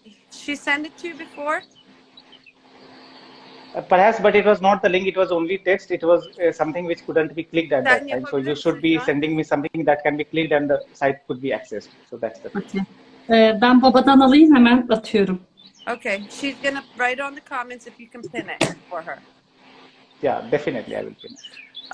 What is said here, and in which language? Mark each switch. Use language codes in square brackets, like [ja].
[en] She sent it to you before? Perhaps, but it was not the link. It was only text. It was something which couldn't be clicked at that time. So you should be sending me something that can be clicked and the site could be accessed. So that's the thing. [tr] Ben babadan alayım, hemen atıyorum. [en] Okay, she's gonna write on the comments if you can pin it for her. Yeah, definitely I will pin it.